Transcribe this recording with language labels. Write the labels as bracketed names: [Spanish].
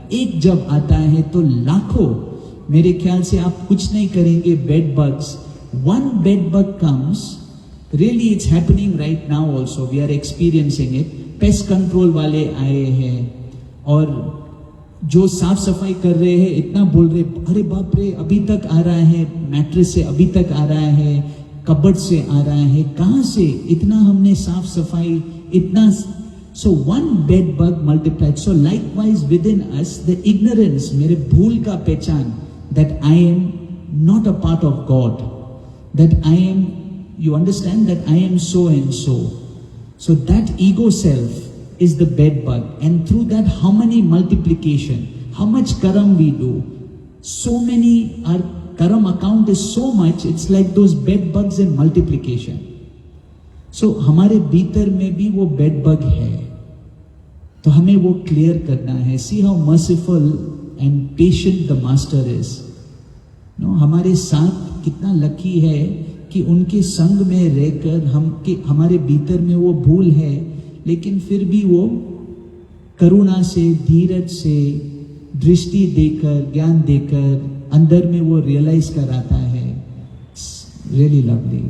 [Hindi] एक जब आता है तो लाखों, मेरे ख्याल से आप कुछ नहीं करेंगे, bed bugs. [English] One bed bug comes, really it's happening right now also, we are experiencing it. [Hindi] Pest control वाले आए हैं और जो साफ सफाई कर रहे हैं इतना बोल रहे, अरे बाप रे, अभी तक आ रहा है मैट्रेस से, अभी तक आ रहा है कबर्ड से, आ रहा है कहां से, इतना हमने साफ सफाई इतना. [English] So one bed bug multiplied. So likewise within us the ignorance, [Hindi] मेरे भूल का पहचान, [English] That I am not a part of God, that I am, you understand, that I am so and so. So that ego self is the bed bug, and through that how many multiplication, how much karam we do, so many, our karam account is so much, it's like those bed bugs in multiplication. [Hindi] सो हमारे भीतर में भी वो bed bug है, तो हमें वो clear करना है. [English] See how merciful and patient the master is. [Hindi] No, हमारे साथ कितना लकी है कि उनके संग में रहकर हमारे भीतर में वो भूल है, लेकिन फिर भी वो करुणा से, धीरज से, दृष्टि देकर, ज्ञान देकर अंदर में वो रियलाइज कराता है. [English] Really lovely.